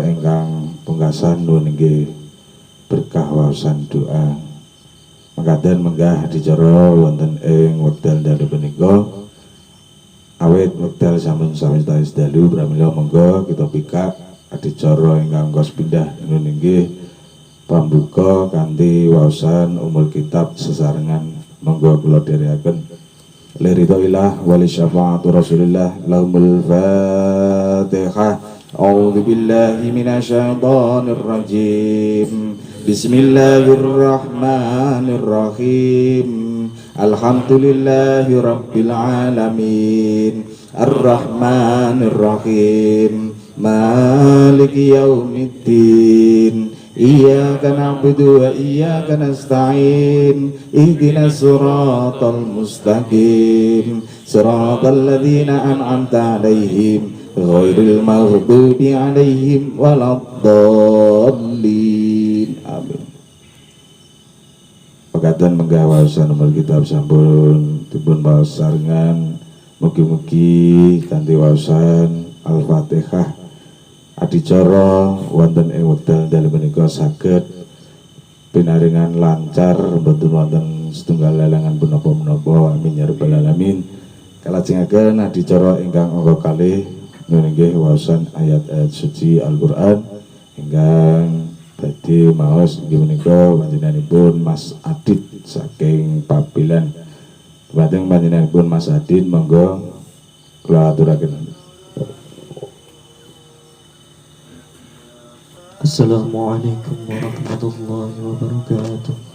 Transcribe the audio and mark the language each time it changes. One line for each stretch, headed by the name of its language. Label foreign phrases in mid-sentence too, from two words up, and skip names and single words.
Javanese: ingkang pungkasan nuwun inggih berkah waosan doa mekaten menggah adicara wonten ing wekdal dalu menika awit wekdal sampun sawetawis dalu pramila monggo kita pikak adicara ingkang kos pindah nuwun inggih pambuka kanthi waosan
Arabic: أم الكتاب
Javanese: sesarengan. Monggo kula dherekaken
Arabic: لرضى الله ولي شفاعة رسول الله لهم الفاتحة. أعوذ بالله من الشيطان الرجيم. بسم الله الرحمن الرحيم. الحمد لله رب العالمين. الرحمن الرحيم. مالك يوم الدين. إياك نعبد وإياك نستعين. اهدنا الصراط المستقيم. صراط الذين أنعمت عليهم غير المغضوب عليهم ولا الضالين. آمين.
Javanese: Pekatan menggawasan nomor kitab sampun dipun maos sarengan. Mugi-mugi kanthi waosan Al-Fatihah adicara wonten ing wekdal dalem menika saged pinaringan lancar mboten wonten setunggal lelangan punapa-punapa
Arabic: آمين يا رب العالمين.
Javanese: Kalajengaken adicara ingkang angka kalih nggih waosan ayat-ayat suci Al-Qur'an ingkang badhe maos inggih menika panjenenganipun Mas Adit saking Pabilan. Dumateng panjenenganipun Mas Adit monggo kula aturaken.
Arabic: السلام عليكم ورحمة الله وبركاته.